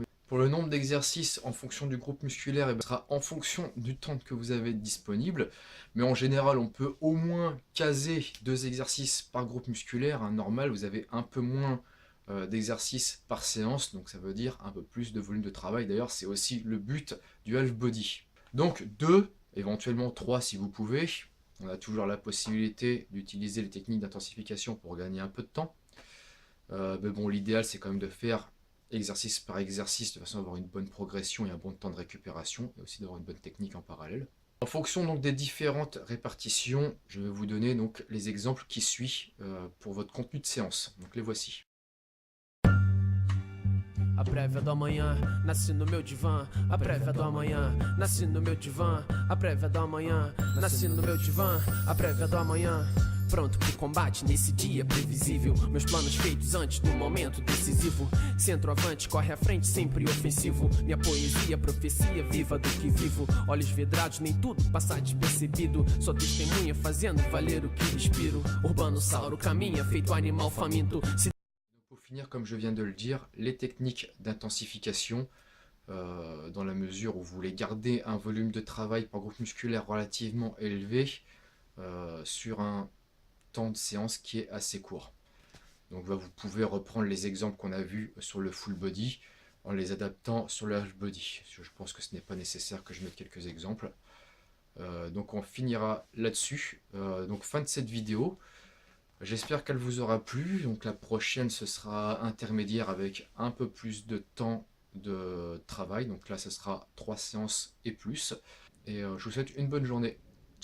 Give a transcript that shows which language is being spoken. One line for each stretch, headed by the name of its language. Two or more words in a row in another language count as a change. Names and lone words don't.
French: Pour le nombre d'exercices en fonction du groupe musculaire, ce sera en fonction du temps que vous avez disponible. Mais en général, on peut au moins caser 2 exercices par groupe musculaire. Normal, vous avez un peu moins d'exercices par séance. Donc ça veut dire un peu plus de volume de travail. D'ailleurs, c'est aussi le but du
English: half body.
French: Donc 2, éventuellement 3 si vous pouvez. On a toujours la possibilité d'utiliser les techniques d'intensification pour gagner un peu de temps. Mais bon, l'idéal, c'est quand même de faire exercice par exercice de façon à avoir une bonne progression et un bon temps de récupération, et aussi d'avoir une bonne technique en parallèle. En fonction donc des différentes répartitions, je vais vous donner donc les exemples qui suivent pour votre contenu de séance. Donc les voici.
Portuguese: A prévia do amanhã, nasce no meu divã. A prévia do amanhã, nasce no meu divã. A prévia do amanhã, nasce no meu divã. A prévia do amanhã. Pronto pro combate nesse dia previsível. Meus planos feitos antes do momento decisivo. Centroavante, corre à frente, sempre ofensivo. Minha poesia, profecia, viva do que vivo. Olhos vidrados, nem tudo passa despercebido. Sou testemunha, fazendo valer o que respiro. Urbanossauro caminha, feito animal faminto.
French: Pour finir, comme je viens de le dire, les techniques d'intensification, dans la mesure où vous voulez garder un volume de travail par groupe musculaire relativement élevé sur un temps de séance qui est assez court. Donc vous pouvez reprendre les exemples qu'on a vus sur le
English: full body
French: en les adaptant sur le
English: half body.
French: Je pense que ce n'est pas nécessaire que je mette quelques exemples. Donc on finira là-dessus. Donc fin de cette vidéo. J'espère qu'elle vous aura plu. Donc la prochaine, ce sera intermédiaire avec un peu plus de temps de travail. Donc là, ce sera 3 séances et plus. Et je vous souhaite une bonne journée.